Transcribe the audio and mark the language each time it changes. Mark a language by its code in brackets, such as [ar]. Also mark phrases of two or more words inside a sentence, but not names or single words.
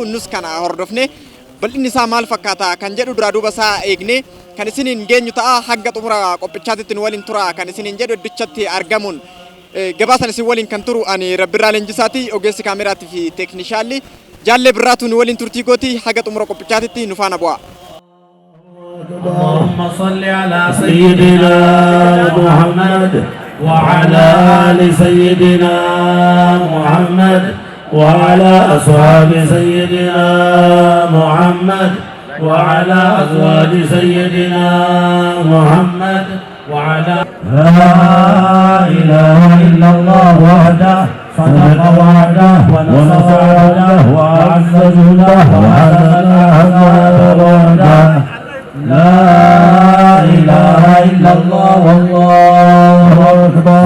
[om] Nus kana hordofne bal'inni isaa maal fakkaata kan jedhu duraa duuba isaa eegne kan isiniin geenyu ta'a. Hanga xumura qophichaatitti waliin tura kan isiniin jedhu iddichatti argamuun gabaasan isin waliin kan turu ani Rabbirraa Leenjisaati. Ogeessi kaameraatii fi teeknishaalli jaallee birraatu nu waliin turtii gooti. Hanga xumura qophichaatitti nu faana bu'a. [ar] اللهم صل على سيدنا محمد وعلى آل سيدنا محمد وعلى أصحاب سيدنا محمد وعلى أزواج سيدنا محمد وعلى لا إله إلا الله وحده صدق وعده ونصر عبده وأعز جنده وهزم الأحزاب وحده لا إله إلا الله والله أكبر.